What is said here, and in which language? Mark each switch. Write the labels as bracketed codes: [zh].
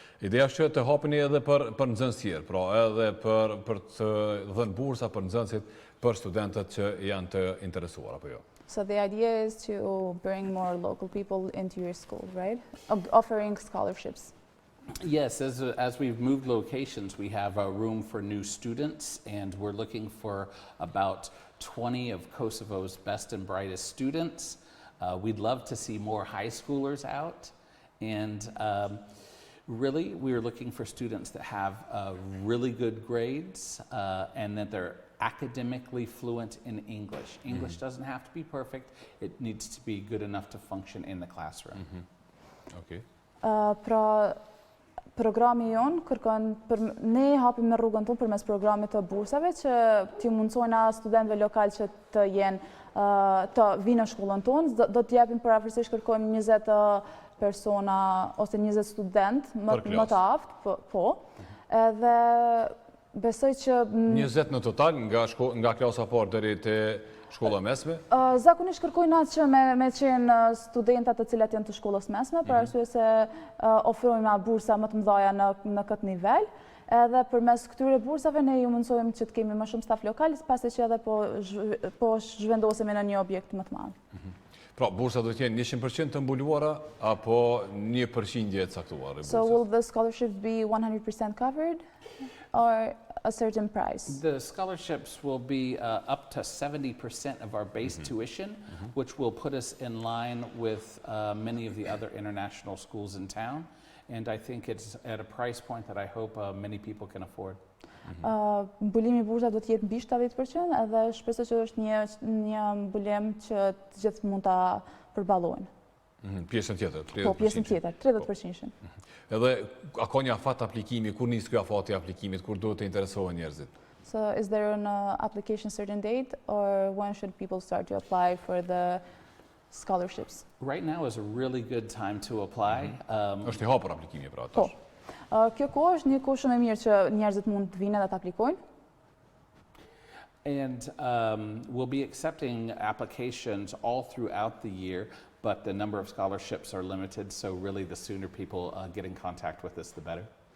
[sq] Ideja është që të hapeni edhe për nxënës tjerë, pra edhe për të dhënë bursa për nxënësit, për studentët që janë të interesuar apo jo. [en] So the idea is to bring more local people into your school, right? Offering scholarships. Yes, as we've moved locations, we have a room for new students, and we're looking for about 20 of Kosovo's best and brightest students. We'd love to see more high schoolers out, and really, we're looking for students that have really good grades and that they're academically fluent in English. English doesn't have to be perfect, it needs to be good enough to function in the classroom. Okay. [sq] Pra programi jonë kërkon ne hapim në rrugën tonë përmes programit të bursave që t'i mundsojna studentëve lokal që të të vinë në shkollën tonë, do t'japim parafërsisht kërkojmë 20 persona ose 20 student më të aftë, po. Edhe besoj që 20 në total nga klasa parë deri te shkolla mesme? Zakonisht kërkojnë atë që me qenë studentat të cilat janë të shkollës mesme, për arsye se ofrojmë bursa më të mëdha në këtë nivel. Edhe përmes këtyre bursave ne ju mundsojmë që të kemi më shumë staf lokal, pasi që edhe po zhvendosemi në një objekt më të madh. Pra, bursa do të jenë 100% të mbuluara apo 1% e caktuar? [en] So will the scholarship be 100% covered or a certain price? The scholarships will be up to 70% of our base tuition, which will put us in line with many of the other international schools in town. And I think it's at a price point that I hope many people can afford. [sq] Mbulimi i bursave do të jetë mbi 70% edhe shpresoj që është një mbulem që të gjithë mund ta përballojnë. Pjesën tjetër, 30%. Po, pjesën tjetër, 30%. Edhe a ka një afat aplikimi, kur nis ky afati i aplikimit, kur duhet të interesohen njerëzit? [en] So is there an application certain date or when should people start to apply for the scholarships? Right now is a really good time to apply. [sq] Është i hapur aplikimi pra Po. tash. Kjo kohë është një kohë shumë e mirë që njerëzit mund të vinë dhe të aplikojnë. [en] And we'll be accepting applications all throughout the year, but the number of scholarships are limited, so really the sooner people get in contact with us, the better.